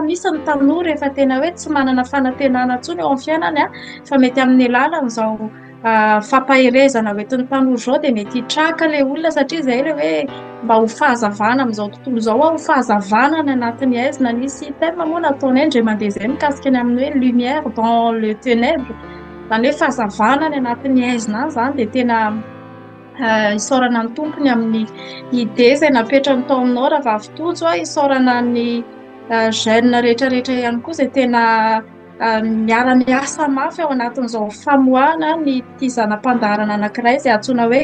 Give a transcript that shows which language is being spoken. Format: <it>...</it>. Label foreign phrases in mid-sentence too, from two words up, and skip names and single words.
<mg>Misy ny tanora efa tena hoe tsy manana fanantenana intsony eo amin'ny fiainany fa mety amin'ny alalan'izao fampaherezana hoentin'ny tanora zao dia mety hitraka le olona satria izay le hoe mba ho fahazavana amin'izao tontolo izao ho fahazavana ny anatin'ny aizina nisy thème moa nataony indray mandeha izay mikasika ny amin'ny hoe</mg> <fr>lumière dans le ténèbre</fr> <mg>zany hoe fahazavana ny anatin'ny aizina zany dia tena isaorana ny tompony amin'ny ide izay napetrany tao aminao raha vavitojo isaorana ny jeune rehetrarehetra ihany koa izay tena miara-miasa mafy ao anatin'izao famoahana ny tizanam-pandaharana anankiray izay antsoina hoe</mg>